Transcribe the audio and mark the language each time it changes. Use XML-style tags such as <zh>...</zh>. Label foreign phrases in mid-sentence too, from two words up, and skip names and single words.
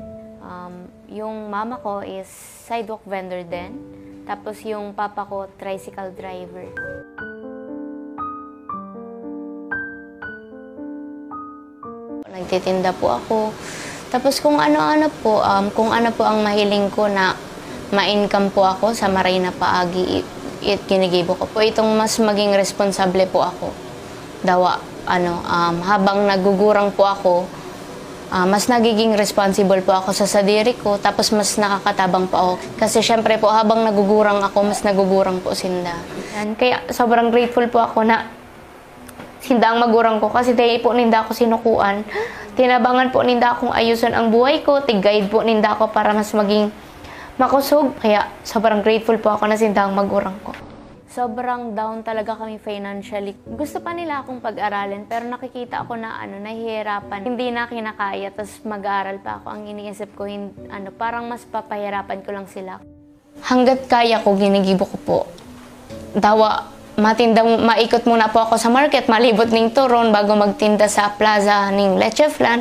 <tl>Yung mama ko is</tl> <en>sidewalk vendor</en> <tl>din. Tapos yung papa ko,</tl> <en>tricycle driver.</en> <tl>Nagtitinda po ako.</tl> <bik>Tapos kung ano-ano po, kung ano po ang mahiling ko na ma-income po ako sa maray na paagi, ginigibo ko po. Itong mas maging responsable po ako. Dawa, habang nagugurang po ako, mas nagiging responsible po ako sa sadiri ko, tapos mas nakakatabang po ako. Kasi syempre po, habang nagugurang ako, mas nagugurang po sinda. Kaya sobrang grateful po ako na sinda ang magurang ko, kasi dahil po ninda ako sinukuan. Tinabangan po ninda akong ayusan ang buhay ko, tig-guide po ninda ako para mas maging makusog. Kaya sobrang grateful po ako na sinda ang magurang ko.</bik> <tl>Sobrang down talaga kami financially. Gusto pa nila akong pag-aralin, pero nakikita ako na nahihirapan. Hindi na kinakaya, tapos mag-aaral pa ako. Ang iniisip ko, parang mas papahirapan ko lang sila.</tl> <bik>Hanggat kaya ko, ginigibo ko po. Dawa, maikot muna po ako sa market, malibot ng turon bago magtinda sa plaza ng Leche Flan.</bik>